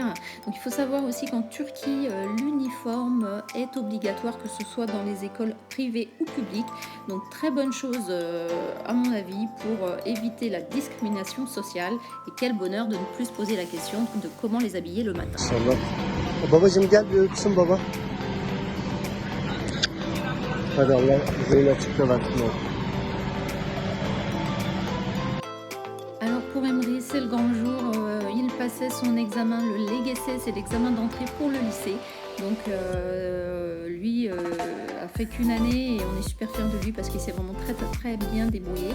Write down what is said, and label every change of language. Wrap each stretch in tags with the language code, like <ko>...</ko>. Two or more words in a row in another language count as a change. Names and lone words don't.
<fr>Donc il faut savoir aussi qu'en Turquie, l'uniforme est obligatoire, que ce soit dans les écoles privées ou publiques. Donc très bonne chose à mon avis pour éviter la discrimination sociale, et quel bonheur de ne plus se poser la question de comment les habiller le matin.</fr> <tr>Babacığım gel bir öpsün baba. Hadi Allah zihin açıkla versin.</tr> <fr>Alors pour Emre, c'est le grand jour, il passait son examen, le LGS, c'est l'examen d'entrée pour le lycée. Donc lui a fait qu'une année et on est super fiers de lui parce qu'il s'est vraiment très bien débrouillé.</fr>